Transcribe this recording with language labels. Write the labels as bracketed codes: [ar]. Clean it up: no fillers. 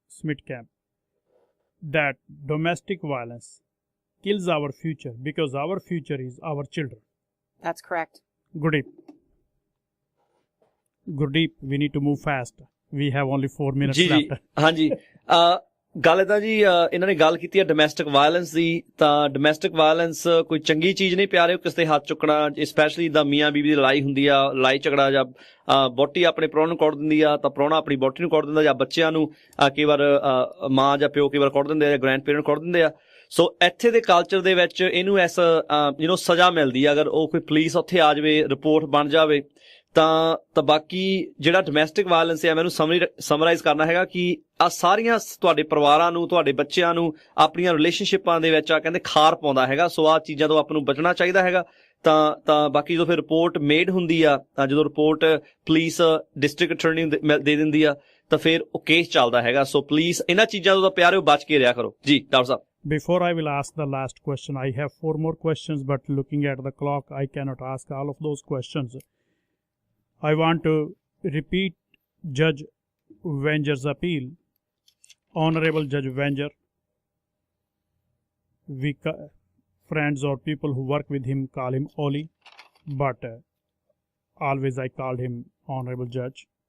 [en] Smittcamp, that domestic violence kills our future because our future is our children. That's correct. Gurdeep, we need to move fast. We have only 4 minutes left. [pa] ਹਾਂਜੀ ਗੱਲ ਤਾਂ ਜੀ ਇਹਨਾਂ ਨੇ ਗੱਲ ਕੀਤੀ ਹੈ ਡੋਮੈਸਟਿਕ ਵਾਇਲੈਂਸ ਦੀ। ਤਾਂ ਡੋਮੈਸਟਿਕ ਵਾਇਲੈਂਸ ਕੋਈ ਚੰਗੀ ਚੀਜ਼ ਨਹੀਂ ਪਿਆਰੇ, ਕਿਸੇ ਦੇ ਹੱਥ ਚੁੱਕਣਾ, ਸਪੈਸ਼ਲੀ ਦਾ ਮੀਆਂ ਬੀਬੀ ਦੀ ਲੜਾਈ ਹੁੰਦੀ ਆ, ਲੜਾਈ ਝਗੜਾ, ਜਾਂ ਬੋਟੀ ਆਪਣੇ ਪ੍ਰਾਹੁਣੇ ਨੂੰ ਕੁੱਟ ਦਿੰਦੀ ਆ ਤਾਂ ਪ੍ਰਾਹੁਣਾ ਆਪਣੀ ਬੋਟੀ ਨੂੰ ਕੁੱਟ ਦਿੰਦਾ, ਜਾਂ ਬੱਚਿਆਂ ਨੂੰ ਕਈ ਵਾਰ ਮਾਂ ਜਾਂ ਪਿਓ ਕਈ ਵਾਰ ਕੁੱਟ ਦਿੰਦੇ ਆ, ਜਾਂ ਗ੍ਰੈਂਡ ਪੇਰੈਂਟ ਕੁੱਟ ਦਿੰਦੇ ਆ। ਸੋ ਇੱਥੇ ਦੇ ਕਲਚਰ ਦੇ ਵਿੱਚ ਇਹਨੂੰ ਸਜ਼ਾ ਮਿਲਦੀ ਆ ਅਗਰ ਉਹ ਕੋਈ ਪੁਲਿਸ ਉੱਥੇ ਆ ਜਾਵੇ, ਰਿਪੋਰਟ ਬਣ ਜਾਵੇ ਤਾਂ ਬਾਕੀ ਜਿਹੜਾ ਡੋਮੈਸਟਿਕ ਵਾਇਲੈਂਸ ਹੈ, ਮੈਨੂੰ ਸਮਰਾਈਜ਼ ਕਰਨਾ ਹੈਗਾ ਕਿ ਆ ਸਾਰੀਆਂ ਤੁਹਾਡੇ ਪਰਿਵਾਰਾਂ ਨੂੰ, ਤੁਹਾਡੇ ਬੱਚਿਆਂ ਨੂੰ ਆਪਣੀਆਂ ਰਿਲੇਸ਼ਨਸ਼ਿਪਾਂ ਦੇ ਵਿੱਚ ਕਹਿੰਦੇ ਖਾਰ ਪਾਉਂਦਾ ਹੈਗਾ। ਸੋ ਆਹ ਚੀਜ਼ਾਂ ਤੋਂ ਆਪਾਂ ਨੂੰ ਬਚਣਾ ਚਾਹੀਦਾ ਹੈਗਾ। ਤਾਂ ਬਾਕੀ ਜਦੋਂ ਫਿਰ ਰਿਪੋਰਟ ਮੇਡ ਹੁੰਦੀ ਆ, ਤਾਂ ਜਦੋਂ ਰਿਪੋਰਟ ਪੁਲਿਸ ਡਿਸਟ੍ਰਿਕਟ ਅਟਾਰਨੀ ਦੇ ਦਿੰਦੀ ਆ ਤਾਂ ਫਿਰ ਉਹ ਕੇਸ ਚੱਲਦਾ ਹੈਗਾ। ਸੋ ਪੁਲਿਸ ਇਹਨਾਂ ਚੀਜ਼ਾਂ ਤੋਂ ਤਾਂ ਪਿਆਰਿਓ ਬਚ ਕੇ ਰਿਹਾ ਕਰੋ। ਜੀ doctor Sahib. [en] Before I will ask the last question, I have 4 more questions, but looking at the clock, I cannot ask all of those questions. I want to repeat Judge Wenger's appeal. Honorable Judge Wenger, we friends or people who work with him call him Oli, but always I called him Honorable Judge.